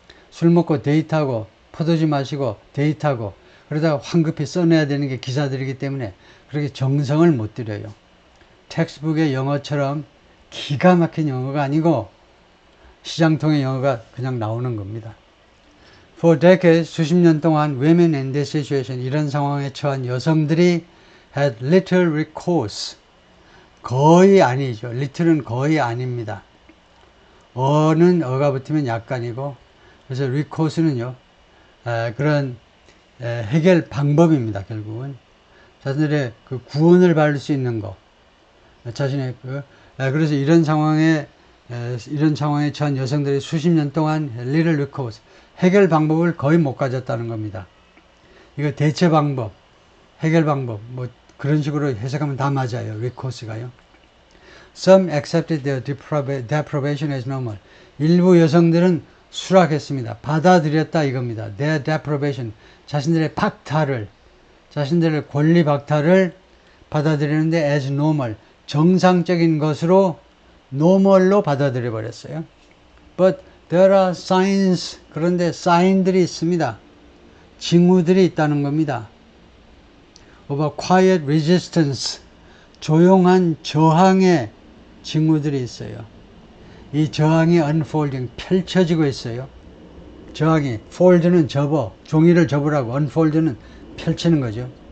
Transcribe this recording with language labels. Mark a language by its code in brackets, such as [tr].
[ko] 술 먹고 데이트하고 포도주 마시고 데이트하고 그러다가 황급히 써내야 되는 게 기사들이기 때문에 그렇게 정성을 못 들여요. 텍스트북의 영어처럼 기가 막힌 영어가 아니고 시장통의 영어가 그냥 나오는 겁니다. [en] For decades, [ko] 수십 년 동안 [en] women in this situation, [ko] 이런 상황에 처한 여성들이 [en] had little recourse. [ko] 거의 아니죠. little은 거의 아닙니다. 어는 어가 붙으면 약간이고, 그래서 recourse는요, 그런 해결 방법입니다. 결국은 자신들의 그 구원을 받을 수 있는 거, 자신의 그래서 이런 상황에 처한 여성들이 수십 년 동안 [en] little recourse, [ko] 해결 방법을 거의 못 가졌다는 겁니다. 이거 대처 방법, 해결 방법, 뭐 그런 식으로 해석하면 다 맞아요. recourse가요. [en] Some accepted their deprivation as normal. [ko] 일부 여성들은 수락했습니다. 받아들였다 이겁니다. [en] Their deprivation, [ko] 자신들의 박탈을, 자신들의 권리 박탈을 받아들이는데 [en] as normal, [ko] 정상적인 것으로 normal로 받아들여 버렸어요. [en] But there are signs, [ko] 그런데 사인들이 있습니다. 징후들이 있다는 겁니다. [en] of a quiet resistance, [ko] 조용한 저항의 징후들이 있어요. 이 저항이 unfolding, 펼쳐지고 있어요. 저항이, fold는 접어, 종이를 접으라고, unfold는 펼치는 거죠.